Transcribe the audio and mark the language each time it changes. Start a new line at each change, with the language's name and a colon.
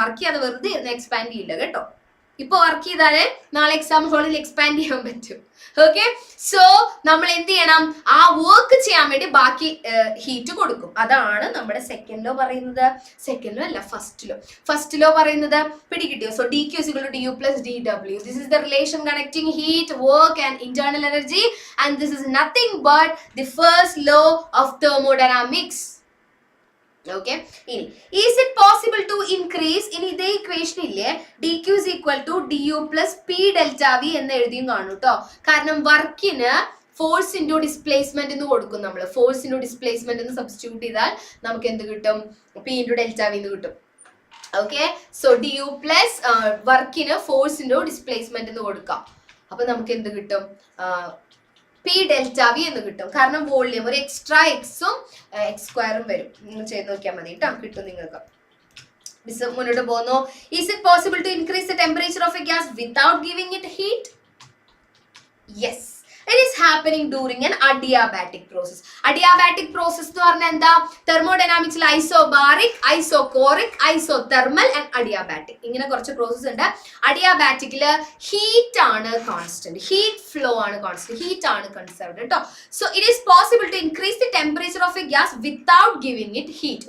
Malayalam: Work ചെയ്യാതെ വെറുതെ ഇരുന്ന് എക്സ്പാൻഡ് ചെയ്യില്ല കേട്ടോ. ഇപ്പൊ വർക്ക് ചെയ്താലേ നാളെ എക്സാം ഹോളിൽ എക്സ്പാൻഡ് ചെയ്യാൻ പറ്റും. ഓക്കെ, സോ നമ്മൾ എന്ത് ചെയ്യണം? ആ വർക്ക് ചെയ്യാൻ വേണ്ടി ബാക്കി ഹീറ്റ് കൊടുക്കും. അതാണ് നമ്മുടെ സെക്കൻഡ് ലോ പറയുന്നത്. സെക്കൻഡ് ലോ അല്ല, ഫസ്റ്റ് ലോ പറയുന്നത് പിടികിട്ടിയോ? So
English: dQ is equal to du plus dW. This is the relation connecting heat, work and internal energy, and this is nothing but the first law of thermodynamics. Okay, is it possible to increase?
Malayalam: ഇനി ഇതേ equation ഇല്ലേ,
English: dQ is equal to du plus p delta v
Malayalam: എന്ന് എഴുതിയും കാണും കേട്ടോ. കാരണം വർക്കിന് force into displacement എന്ന് കൊടുക്കും. നമ്മൾ ഫോഴ്സ് ഇൻറ്റു ഡിസ്പ്ലേസ്മെന്റ് എന്ന് സബ്സ്റ്റിറ്റ്യൂട്ട് ചെയ്താൽ നമുക്ക് എന്ത് കിട്ടും? p ഇൻറ്റു ഡെൽറ്റ v എന്ന് കിട്ടും. ഓക്കെ, സോ du പ്ലസ് വർക്കിന് ഫോഴ്സ് ഇൻറ്റു ഡിസ്പ്ലേസ്മെന്റ് എന്ന് കൊടുക്കാം. അപ്പൊ നമുക്ക് എന്ത് കിട്ടും? പി ഡെൽറ്റ വി എന്ന് കിട്ടും. കാരണം വോള്യൂം ഒരു എക്സ്ട്രാ എക്സും എക്സ് സ്ക്വയറും വരും. നിങ്ങൾ ചെയ്ത് നോക്കിയാൽ മതി കേട്ടോ, കിട്ടും നിങ്ങൾക്ക്. മുന്നോട്ട് പോകുന്നു.
English: Is it possible to increase the temperature of a gas without giving it heat? Yes. It is happening during an adiabatic process.
Malayalam: Adiabatic process എന്ന് പറഞ്ഞാൽ എന്താ? തെർമോഡൈനാമിക്സിൽ isobaric, isochoric, isothermal and adiabatic, ഇങ്ങനെ കുറച്ച് പ്രോസസ് ഉണ്ട്. അഡിയാബാറ്റിക്കില് ഹീറ്റ് ആണ് constant, heat flow ആണ് constant, heat ആണ് conserved കേട്ടോ.
English: So it is possible to increase the temperature of a gas without giving it heat.